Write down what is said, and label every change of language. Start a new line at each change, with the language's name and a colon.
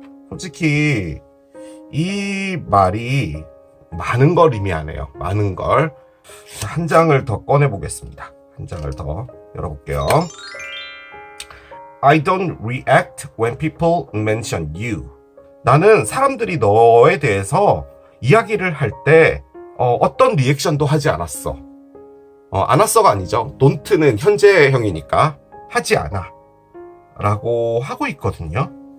Korean: 솔직히 이 말이 많은 걸 의미하네요. 많은 걸. 자, 한 장을 더 꺼내보겠습니다. 한 장을 더 열어볼게요.
English: I don't react when people mention you.
Korean: 나는 사람들이 너에 대해서 이야기를 할 때 어떤 리액션도 하지 않았어. 안 왔어가 아니죠. don't는 현재형이니까 하지 않아 라고 하고 있거든요.